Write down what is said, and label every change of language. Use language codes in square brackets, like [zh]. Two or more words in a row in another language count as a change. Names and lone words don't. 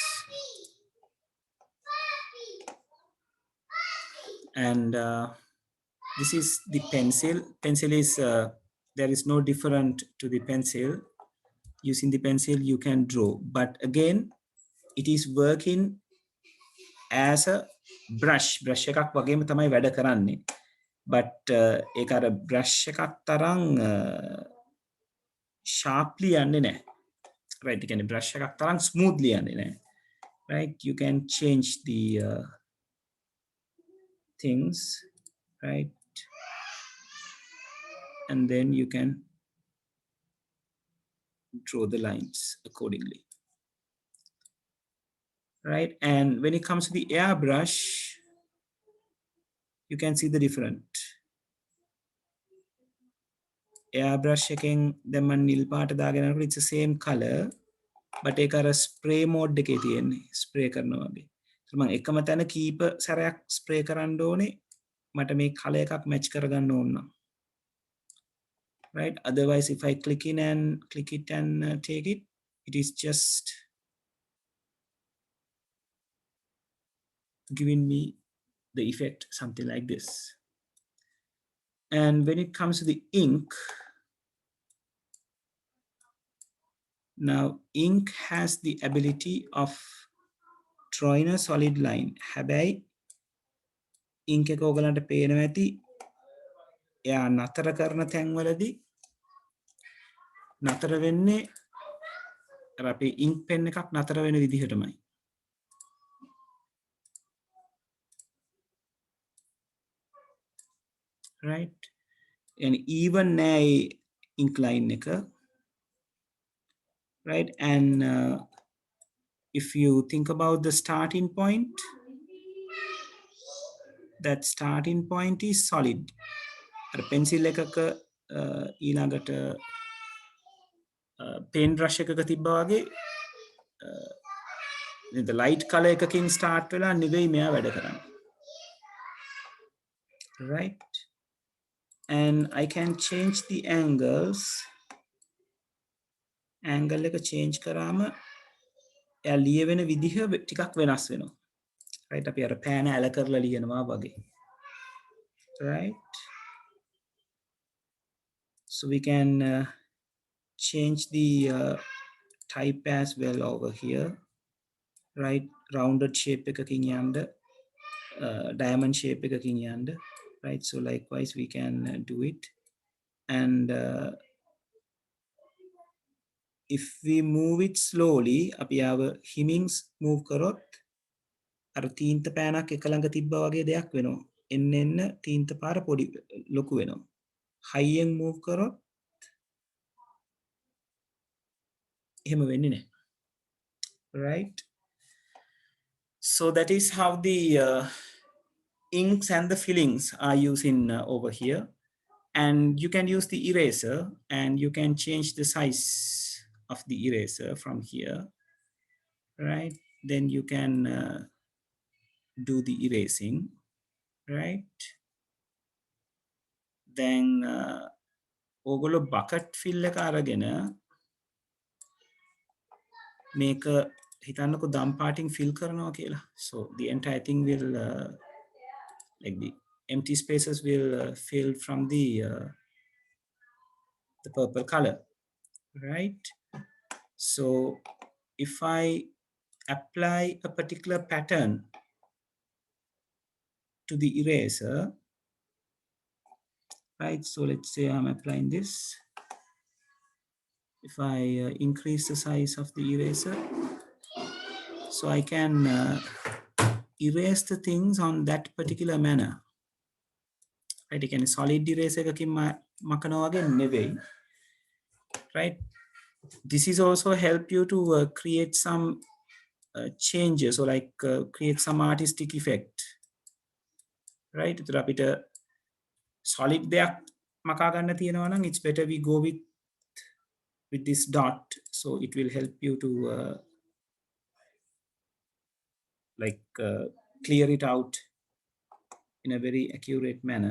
[en] And this is the pencil. Pencil is there is no different to the pencil. Using the pencil you can draw, but again it is working as a brush [si] එකක් වගේම තමයි වැඩ කරන්නේ. But ඒක අර brush එකක් තරම් sharply යන්නේ නැහැ. Right? ඒ කියන්නේ brush එකක් තරම් smoothly යන්නේ නැහැ. [en] Right? You can change the things, right? And then you can draw the lines accordingly. Right? And when it comes to the airbrush, you can see the different. [si] Airbrush එකෙන් දැන් මම නිල් පාට දාගෙන යනකොට [en] it's the same color, but [si] ඒක අර [en] spray mode [si] එකේ තියෙන්නේ. ස්ප්‍රේ කරනවා වගේ. ඒත් මම එකම තැන කීප සැරයක් ස්ප්‍රේ කරන්න ඕනේ. මට මේ color එකක් match කරගන්න ඕන නම්. [en] Right? Otherwise if I click it and take it, it is just giving me the effect something like this. And when it comes to the ink, now ink has the ability of drawing a solid line. [si] හැබැයි ink එක ඔයගලන්ට පේනවා ඇති එයා නතර කරන තැන්වලදී නතර වෙන්නේ අර අපි [en] ink pen [si] එකක් නතර වෙන විදිහටමයි. [en] Right? And even nෑ ink line එක. Right? And if you think about the starting point, that starting point is solid. [si] අර pencil එකක ඊළඟට [en] pen brush [si] එකක තිබ්බා වගේ [en] the light color [si] එකකින් start වෙලා නෙවෙයි මෙයා වැඩ කරන්නේ. [en] Right? And I can change the angles. [si] Angle එක change කරාම එයා ලියවෙන විදිහ ටිකක් වෙනස් වෙනවා. Right? අපි අර පෑන ඇල කරලා ලියනවා වගේ. [en] Right? So we can change the type as well over here. Right? Rounded shape [si] එකකින් යන්න [en] diamond shape [si] එකකින් යන්න. [en] Right? So likewise we can do it. And if we move it slowly, [si] අපි ආව හිමින් move කරොත් අර තීන්ත පෑනක් එක ළඟ තිබ්බා වගේ දෙයක් වෙනවා. එන්න එන්න තීන්ත පාර පොඩි ලොකු වෙනවා. හයියෙන් move කරොත් එහෙම වෙන්නේ නැහැ. [en] Right? So that is how the inks and the fillings are using over here. And you can use the eraser and you can change the size of the eraser from here. Right? Then you can do the erasing. Right? Then [si] ඕගොල්ලෝ [en] bucket fill [si] එක අරගෙන මේක හිතන්නකො දම් පාටින් fill කරනවා කියලා. [en] So the entire thing will like the empty spaces will fill from the purple color. Right? So if I apply a particular pattern to the eraser, right? So let's say I'm applying this. If I increase the size of the eraser, so I can erase the things on that particular manner. Right? You can solid eraser [si] එකකින් මකනවා වගේ නෙවෙයි. [en] Right? This is also help you to create some changes or like create some artistic effect. Right? [si] ඒතර අපිට solid දෙයක් මකා ගන්න තියෙනවා නම් [en] it's better we go with this dot, so it will help you to clear it out in a very accurate manner.